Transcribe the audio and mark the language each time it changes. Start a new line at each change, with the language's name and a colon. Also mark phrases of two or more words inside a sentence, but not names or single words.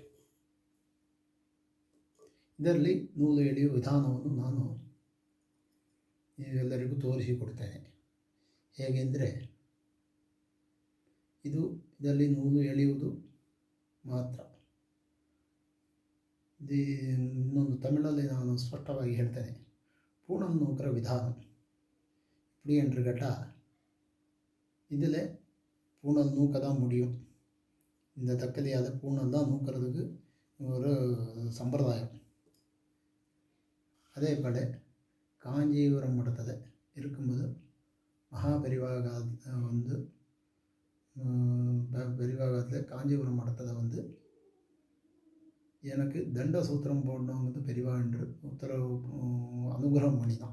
Kannada: ಇದರಲ್ಲಿ ನೂಲು ಎಳೆಯುವ ವಿಧಾನವನ್ನು ನಾನು ಎಲ್ಲರಿಗೂ ತೋರಿಸಿಕೊಡ್ತೇನೆ. ಹೇಗೆಂದರೆ ಇದರಲ್ಲಿ ನೂಲು ಎಳೆಯುವುದು ಮಾತ್ರ. ಇನ್ನೊಂದು ತಮಿಳಲ್ಲಿ ನಾನು ಸ್ಪಷ್ಟವಾಗಿ ಹೇಳ್ತೇನೆ.
Tamil: பூணல் நூக்கிற விதானம் இப்படி என்று கேட்டால் இதில் பூணல் நூக்க தான் முடியும். இந்த தக்கலியால் பூணல் தான் நூக்கிறதுக்கு ஒரு சம்பிரதாயம். அதே போல் காஞ்சிபுரம் மடத்தில் இருக்கும்போது மகாபரிவாக பெரிவாகத்தில் காஞ்சிபுரம் மடத்தில் எனக்கு தண்ட சூத்திரம் போடணுங்கிறது பெரிவா என்று உத்தரவு அனுகிரகம் பண்ணினான்.